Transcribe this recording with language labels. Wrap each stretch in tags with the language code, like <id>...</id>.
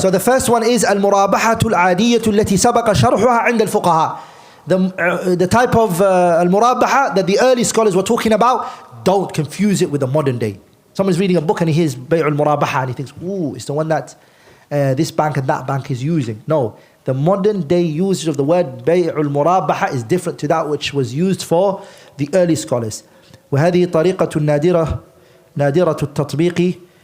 <en>So the first one is</en> <ar>المرابحة العادية التي سبق شرحها عند الفقهاء.</ar> <en>The type of المرابحة that the early scholars were talking about, don't confuse it with the modern day. Someone's reading a book and he hears Bay'ul Murabaḥah and he thinks, ooh, it's the one that this bank and that bank is using. No. The modern day usage of the word Bay'ul Murabaḥah is different to that which was used for the early scholars.</en> <ar>وهذه طريقة نادرة التطبيق</ar>